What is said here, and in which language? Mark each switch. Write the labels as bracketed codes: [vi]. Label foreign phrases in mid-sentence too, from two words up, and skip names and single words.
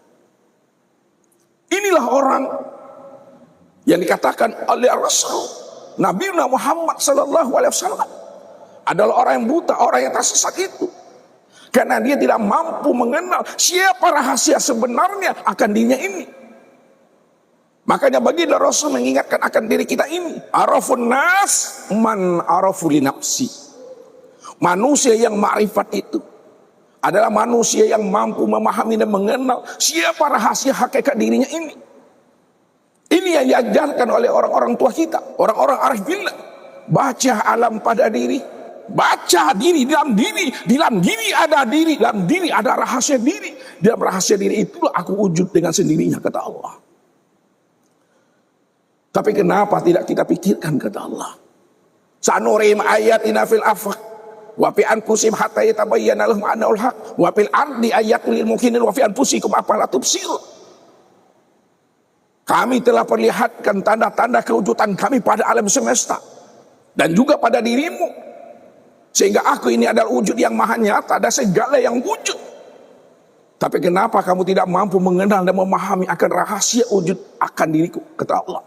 [id] Inilah orang yang dikatakan oleh Rasul Nabi Muhammad [ar] صلى الله عليه وسلم [id] adalah orang yang buta, orang yang tersesat itu, karena dia tidak mampu mengenal siapa rahasia sebenarnya akan dirinya ini. Makanya baginda Rasul mengingatkan akan diri kita ini, [ar] عرف الناس من عرف لنفسي. [id] Manusia yang ma'rifat itu adalah manusia yang mampu memahami dan mengenal siapa rahasia hakikat dirinya ini. Ini yang diajarkan oleh orang-orang tua kita, orang-orang [ar] عارف بالله. [id] baca alam pada diri, baca diri, dalam diri ada diri, dalam diri ada rahasia diri, dalam rahasia diri itulah aku wujud dengan sendirinya, kata Allah. Tapi kenapa tidak kita pikirkan, kata Allah? [ar] سنريهم آياتنا في الآفاق وفي أنفسهم حتى يتبين لهم أنه الحق وفي الأرض آيات للمؤمنين وفي أنفسكم أفلا تبصرون. [id] Kami telah perlihatkan tanda-tanda kewujudan kami pada alam semesta dan juga pada dirimu, sehingga aku ini adalah wujud yang maha nyata dan segala yang wujud. Tapi kenapa kamu tidak mampu mengenal dan memahami akan rahasia wujud akan diriku, kata Allah.